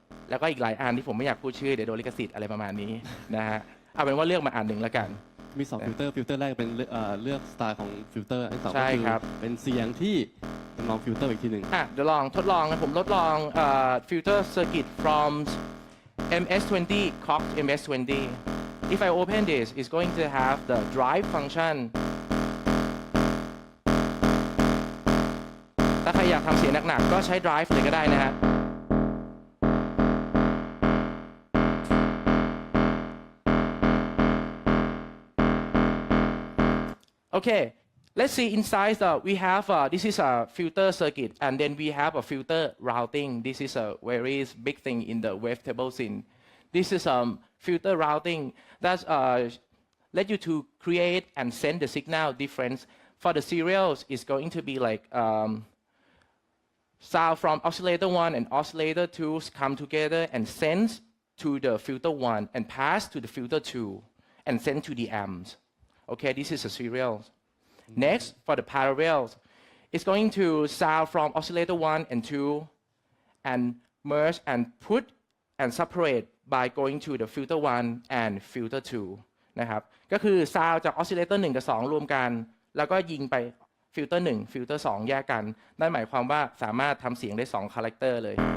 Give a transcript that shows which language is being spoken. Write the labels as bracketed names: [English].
[Thai] แล้วก็อีกหลายอันที่ผมไม่อยากพูดชื่อเดี๋ยวโดนลิขสิทธิ์อะไรประมาณนี้นะฮะเอาเป็นว่าเลือกมาอันหนึ่งแล้วกัน มี2ฟิลเตอร์แรกเป็นเลือกสไตล์ของฟิลเตอร์อันที่2ก็คือเป็นเสียงที่ลองฟิลเตอร์อีกทีหนึ่ง เดี๋ยวลองทดลองนะผมทดลองฟิลเตอร์ [English] circuit from MS-20 Koch MS-20 if I open this it's going to have the drive function [Thai] ถ้าใครอยากทำเสียงหนักๆก็ใช้ drive เลยก็ได้นะฮะ [English] Okay let's see inside we have this is a filter circuit and then we have a filter routing this is a very big thing in the wavetable scene This is filter routing that let you to create and send the signal difference. For the serials, it's going to be like sound from oscillator 1 and oscillator 2 come together and send to the filter 1 and pass to the filter 2 and send to the amps. Okay, this is a serial. Next, for the parallels, it's going to sound from oscillator 1 and 2 and merge and put and separate by going to the filter 1 and filter 2 [Thai] นะครับ ก็คือ sound จาก oscillator 1 กับ 2 รวมกัน แล้วก็ยิงไป filter 1 filter 2 แยกกัน นั่นหมายความว่าสามารถทำเสียงได้ 2 character เลย